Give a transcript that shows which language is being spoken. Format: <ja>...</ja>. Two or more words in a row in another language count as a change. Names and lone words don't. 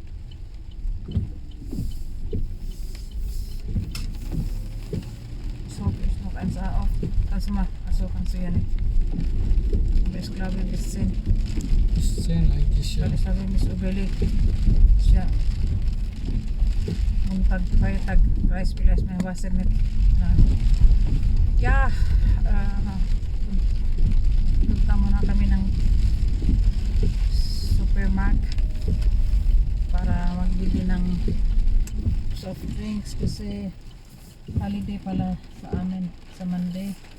<de>So, ist noch 1A auf. Kannst du mal? Achso, kannst du ja nicht. Aber ich glaube bis 10. Bis 10 eigentlich, ja. Weil ich habe mir so überlegt. Ja. Montag, Feiertag, weiß vielleicht mein Wasser mit. Ja,</de> <tl>punta muna kami ng supermarket para magbili ng</tl> <en>soft drinks</en> <tl>kasi holiday pala sa amin sa Monday.</tl>